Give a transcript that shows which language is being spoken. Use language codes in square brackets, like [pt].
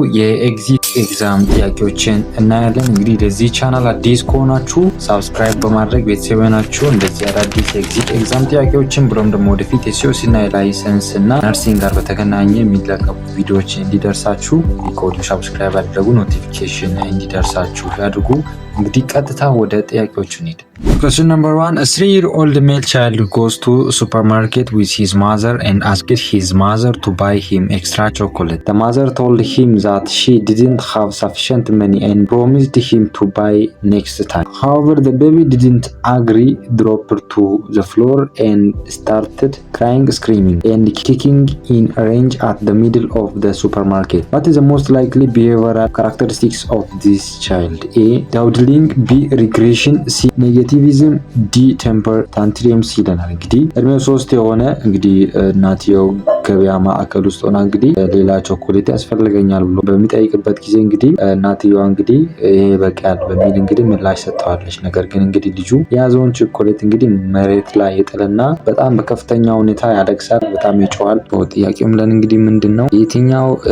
[am] የኤግዚት ኤግዛም ጥያቄዎችን እናያለን። እንግዲህ ለዚህ ቻናል አዲስ ከሆናችሁ ሳብስክራይብ በማድረግ ቤተሰብ ናችሁ እንደዚህ አዳዲስ ኤግዚት ኤግዛም ጥያቄዎችን ብሎም ደግሞ ወደፊት የሲኦሲ እና የላይሰንስ እና ነርሲንግ ጋር በተገናኘ የሚለቀቁ ቪዲዮዎች እንዲደርሳችሁ ኮድ ሰብስክራይብ አድርጉ፣ ኖቲፊኬሽን እንዲደርሳችሁ ያድርጉ። እንግዲህ ቀጥታ ወደ ጥያቄዎቹ እንሂድ። [en] Question number 1. A 3-year-old male child goes to a supermarket with his mother and asked his mother to buy him extra chocolate. The mother told him that she didn't have sufficient money and promised him to buy next time. However, the baby didn't agree, dropped to the floor and started crying, screaming, and kicking in a range at the middle of the supermarket. What is the most likely behavioral characteristics of this child? A. Dawdling, B. Regression, C. Negativism, [am] ዲ ቴምፐር ታንትሪምስ ይለናል። እንግዲህ እድሜው 3 የሆነ እንግዲህ እናትየው ገበያ ማዕከል ውስጥ ሆና እንግዲህ ሌላ ቾኮሌት ያስፈልገኛል ብሎ በሚጠይቅበት ጊዜ እንግዲህ እናትየዋ እንግዲህ ይሄ በቃል በሚል እንግዲህ ምላሽ ሰጥተዋለች። ነገር ግን እንግዲህ ልጁ የያዘውን ቾኮሌት እንግዲህ መሬት ላይ ይጥልና በጣም በከፍተኛ ሁኔታ ያለቅሳል፣ በጣም ይጮሃል። ጥያቄው ምን እንግዲህ ምንድነው የትኛው